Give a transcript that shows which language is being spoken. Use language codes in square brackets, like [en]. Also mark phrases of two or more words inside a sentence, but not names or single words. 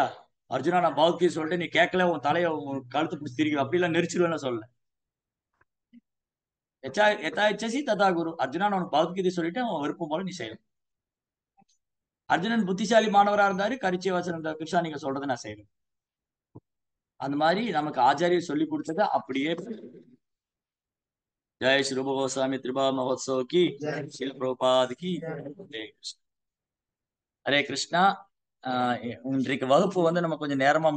[ta] அர்ஜுனா நான் பகவத்கீதை சொல்லிட்டு நீ கேட்கல, உன் தலையை உன் கழுத்து பிடிச்சி திரிக்கும் அப்படிலாம் நெரிச்சிருவேன்னு சொல்லல. [sa] यथेच्छसि तथा कुरु. [ta] அர்ஜுனா நான் உனக்கு பகவத்கீதை சொல்லிட்டு அவன் விருப்பம் போல நீ செய்யணும். அர்ஜுனன் புத்திசாலி மாணவரா இருந்தாரு, [sa] करिष्ये वचनं [ta] கிருஷ்ணா நீங்க சொல்றதை நான் செய்யணும். அந்த மாதிரி நமக்கு ஆச்சாரியர் சொல்லி கொடுத்தது அப்படியே. [hi] जय श्री रूप गोस्वामी त्रिभा महोत्सव की, श्रील प्रभुपाद की जय कृष्ण. [sa] हरे कृष्णा. [ta] இன்றைக்கு வகுப்பு வந்து நம்ம கொஞ்சம் நேரமா